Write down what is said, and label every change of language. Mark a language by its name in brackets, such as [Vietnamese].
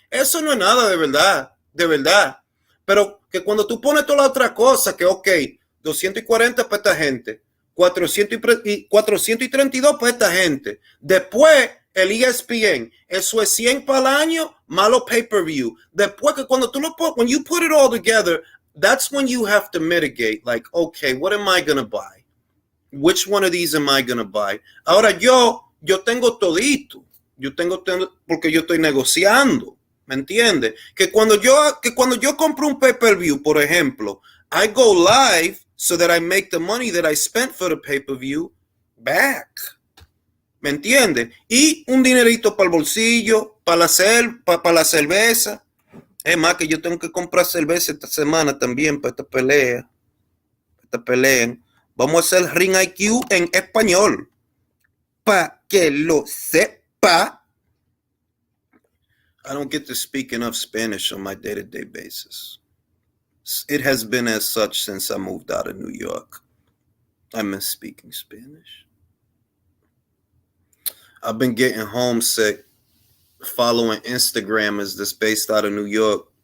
[Spanish] Eso no es nada de verdad. De verdad. Pero que cuando tú pones toda la otra cosa, que ok, 240 para esta gente, 432 para esta gente. Después, el ESPN, eso es 100 para el año, malo pay-per-view. Después que cuando tú lo pones, [English] when you put it all together, that's when you have to mitigate. Like, okay, what am I going to buy? Which one of these am I going to buy? [Spanish] Ahora yo tengo todito. Yo tengo, porque yo estoy negociando. ¿Me entiendes? Que cuando yo compro un pay-per-view, por ejemplo, [English] I go live so that I make the money that I spent for the pay-per-view back. [Spanish] ¿Me entiendes? Y un dinerito para el bolsillo, para la cerveza. Es más, que yo tengo que comprar cerveza esta semana también para esta pelea. Vamos a hacer Ring IQ en español. Pa' que lo sepa. [English] I don't get to speak enough Spanish on my day-to-day basis. It has been as such since I moved out of New York. I miss speaking Spanish. I've been getting homesick following Instagrammers that's based out of New York.